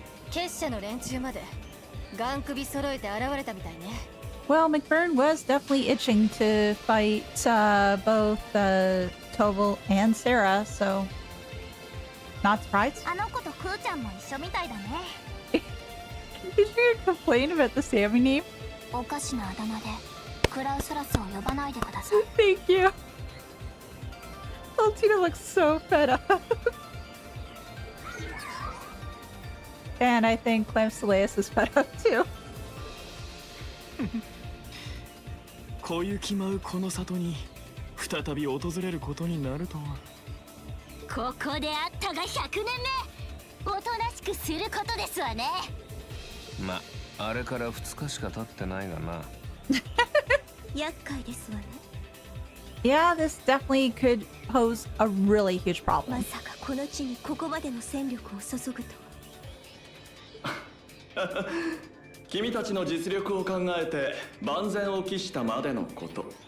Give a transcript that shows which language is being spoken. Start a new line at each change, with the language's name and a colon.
Japanese: 結社の連中までガン首揃えて現れたみたいね。
English: Well, McBurn was definitely itching to fight both Toval and Sarah, so not surprised.
Japanese: あの子とクーちゃんも一緒みたいだね。
English: Did you complain about the Sammy name?
Japanese: おかしなあだ名でクラウスラスを呼ばないでください。
English: Thank you. Altina looks so fed up. And I think Clamsaleus is fed up too.
Japanese: 小雪舞うこの里に再び訪れることになるとは。ここであったが100年目。おとなしくすることですわね。ま、あれから2日しか経ってないがな。厄介ですわね。
English: Yeah, this definitely could pose a really huge problem.
Japanese: まさかこの地にここまでの戦力を注ぐとは。君たちの実力を考えて万全を期したまでのこと。